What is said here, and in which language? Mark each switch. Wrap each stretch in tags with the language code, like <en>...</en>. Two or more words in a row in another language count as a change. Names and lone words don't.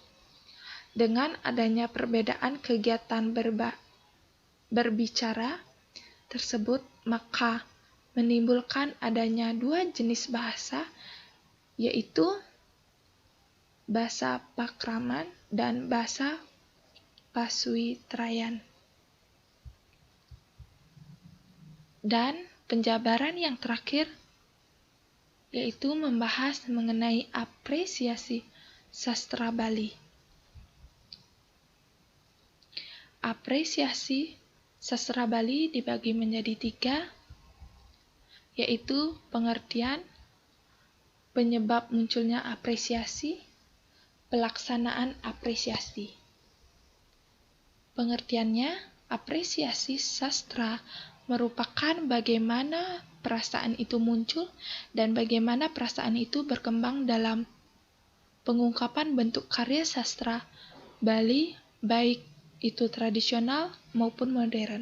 <id>Dengan adanya perbedaan kegiatan berbicara tersebut, maka menimbulkan adanya dua jenis bahasa, yaitu bahasa Pakraman dan bahasa Pasuitrayan. Dan penjabaran yang terakhir yaitu membahas mengenai apresiasi sastra Bali. Apresiasi sastra Bali dibagi menjadi tiga, yaitu pengertian, penyebab munculnya apresiasi, pelaksanaan apresiasi. Pengertiannya, apresiasi sastra merupakan bagaimana perasaan itu muncul dan bagaimana perasaan itu berkembang dalam pengungkapan bentuk karya sastra Bali, baik itu tradisional maupun modern.</id>